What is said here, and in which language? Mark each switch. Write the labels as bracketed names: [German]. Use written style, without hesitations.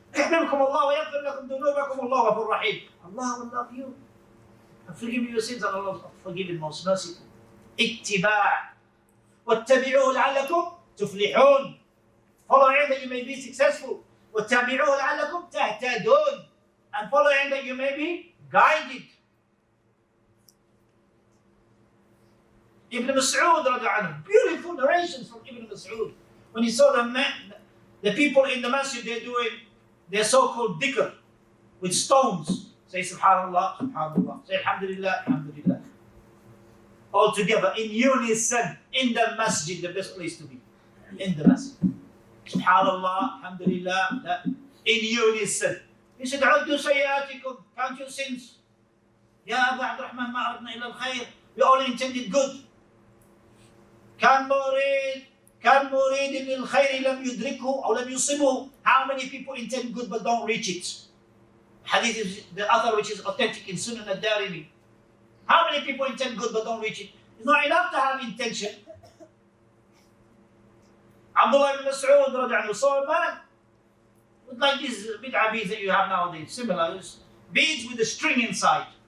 [Arabic] يحببكم الله ويغفر لكم ذنوبكم والله غفور رحيم. [English] Allah will love you and forgive you your sins, and Allah will forgive you most merciful. [Arabic] اتباع واتبعوه لعلكم تفلحون. [English] Follow him that you may be successful. [Arabic] واتبعوه لعلكم تهتدون. [English] And follow him that you may be guided. Ibn Mas'ud radiallahu anhu, beautiful narrations from Ibn Mas'ud. When he saw the people in the masjid, they're doing their so-called dhikr with stones. Say Subhanallah, Subhanallah. Say Alhamdulillah, Alhamdulillah. All together in unison in the masjid, the best place to be. In the masjid. Subhanallah, Alhamdulillah, in unison. He said, [Arabic] عُدُّوا سَيِّئَاتِكُمْ. [English] Count your sins. [Arabic] Ya Abu Abdurrahman, ma aradna illa al-khayr. [English] We all intended good. [Arabic] كان مريد للخير لم يدركه أو لم يصبه. [English] How many people intend good but don't reach it? Hadith is the other which is authentic in Sunnah ad-Darimi. How many people intend good but don't reach it? It's not enough to have intention. Abdullah ibn Mas'ud radiallahu anhu saw a man with like these bid'ah beads that you have nowadays, similar beads with a string inside.